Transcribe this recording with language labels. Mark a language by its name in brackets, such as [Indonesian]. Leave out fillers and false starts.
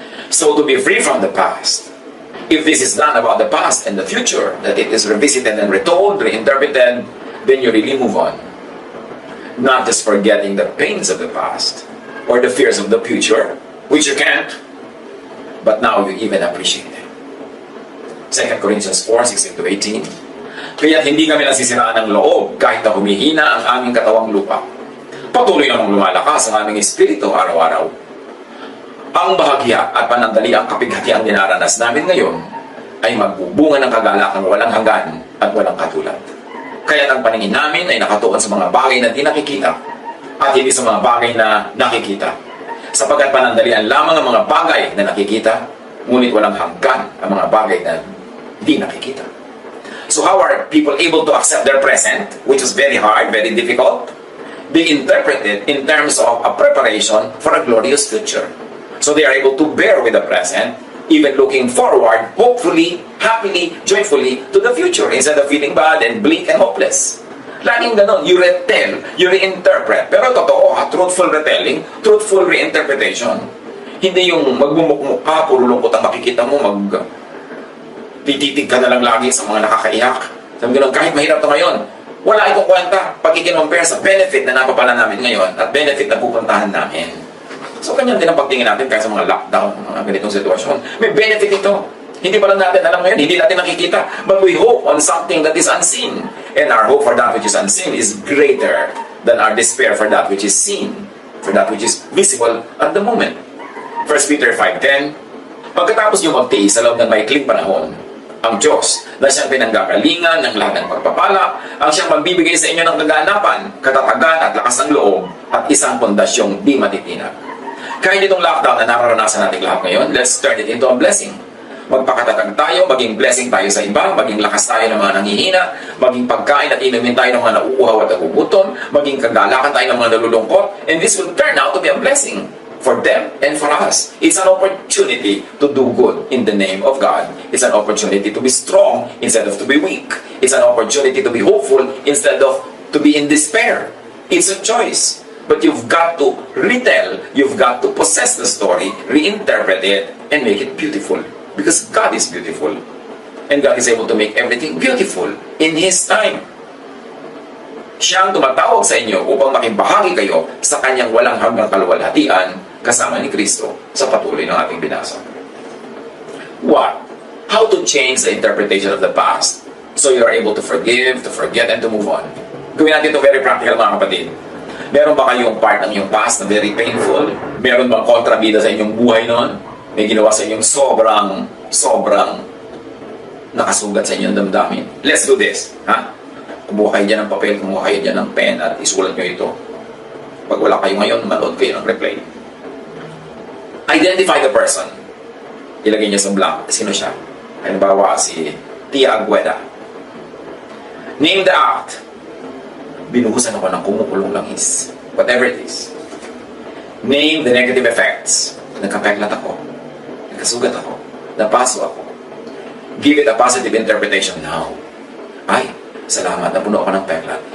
[English] So to be free from the past, if this is done about the past and the future, that it is revisited and retold, reinterpreted, then you really move on. Not just forgetting the pains of the past or the fears of the future, which you can't, but now you even appreciate them. 2 Corinthians 4:16-18. [Filipino] Kaya hindi kami nasisiraan ng loob kahit na humihina ang aming katawang lupa. Patuloy namang lumalakas ang aming espiritu araw-araw. Ang bahagya at panandali ang kapighatiang dinaranas namin ngayon ay magbubunga ng kagalakan walang hanggan at walang katulad. Kaya ang paningin namin ay nakatuon sa mga bagay na di nakikita at hindi sa mga bagay na nakikita. Sapagkat panandalian lamang ang mga bagay na nakikita, ngunit walang hanggan ang mga bagay na di nakikita. [English] So how are people able to accept their present, which is very hard, very difficult? They interpret it in terms of a preparation for a glorious future. So they are able to bear with the present, even looking forward, hopefully, happily, joyfully to the future instead of feeling bad and bleak and hopeless. Laging ganon, you retell, you reinterpret. Pero totoo, truthful retelling, truthful reinterpretation. [Filipino] Hindi yung magmumukmuk ka, puro lungkot ang makikita mo, tititig ka na lang lagi sa mga nakakaiyak. Sabi ganon, kahit mahirap ito ngayon, wala itong kwenta pag i-compare sa benefit na napapala namin ngayon at benefit na pupuntahan namin. So, ganyan din ang pagtingin natin kahit sa mga lockdown, mga ganitong sitwasyon. May benefit ito. Hindi pa lang natin alam ngayon, hindi natin nakikita. [English] But we hope on something that is unseen. And our hope for that which is unseen is greater than our despair for that which is seen, for that which is visible at the moment. 1 Peter 5:10. [Filipino] Pagkatapos nyo magtiis sa loob ng maikling panahon, ang Diyos na siyang pinanggagalingan ng lahat ng pagpapala, ang siyang magbibigay sa inyo ng kaganapan, katatagan at lakas ng loob, at isang pondasyong di matitinag. Kahit itong lockdown na nararanasan natin lahat ngayon, let's turn it into a blessing. Magpakatatag tayo, maging blessing tayo sa iba, maging lakas tayo ng mga nanghihina, maging pagkain at inumin tayo ng mga nauuhaw at nagugutom, maging kagalakan tayo ng mga nalulungkot, [English] and this will turn out to be a blessing for them and for us. It's an opportunity to do good in the name of God. It's an opportunity to be strong instead of to be weak. It's an opportunity to be hopeful instead of to be in despair. It's a choice. But you've got to retell, you've got to possess the story, reinterpret it, and make it beautiful. Because God is beautiful. And God is able to make everything beautiful in His time. [Filipino] Siya ang tumatawag sa inyo upang makibahagi kayo sa kanyang walang hanggang kaluwalhatian kasama ni Kristo sa patuloy ng ating binasa. [English] What? How to change the interpretation of the past so you are able to forgive, to forget, and to move on. [Filipino] Gawin natin ito very practical, mga kapatid. Meron ba kayong part ng iyong past na very painful? Meron bang kontrabida sa inyong buhay noon? May ginawa sa inyong sobrang nakasugat sa inyong damdamin? [English] Let's do this. [Filipino] Ha? Kumuha kayo dyan ng papel, kumuha kayo dyan ng pen at isulat nyo ito. Pag wala kayo ngayon, manood kayo ng replay. [English] Identify the person. [Filipino] Ilagay niyo sa blank. Sino siya? [English] Halimbawa, si Tia Agueda. Name the act. [Filipino] Binuhusan ako ng kumukulong langis. [English] Whatever it is. Name the negative effects. [Filipino] Nagkapeklat ako. Nagkasugat ako. Napaso ako. [English] Give it a positive interpretation now. [Filipino] Ay, salamat, napuno ako ng peklat.